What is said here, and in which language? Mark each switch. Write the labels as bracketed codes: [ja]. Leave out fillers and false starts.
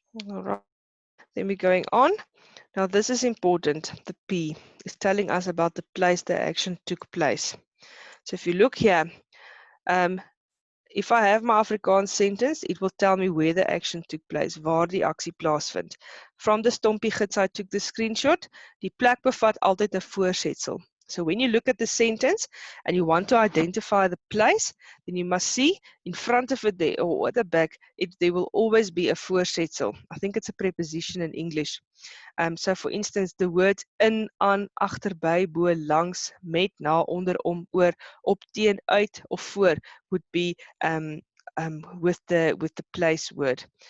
[en] All right, then we're going on. Now this is important. The P is telling us about the place the action took place. So if you look here, if I have my Afrikaans sentence, it will tell me where the action took place, [af] waar die aksie plaasvind. [en] From the Stompie-GIDS I took the screenshot. [af] Die plek bevat altyd 'n voorsetsel. [en] So when you look at the sentence and you want to identify the place, then you must see in front of it there or at the back, there will always be a voorsetsel. I think it's a preposition in English. So for instance, the words in, aan, agterby, bo, langs, met, na, onder, om, oor, op, teen, uit of voor would be with the place word.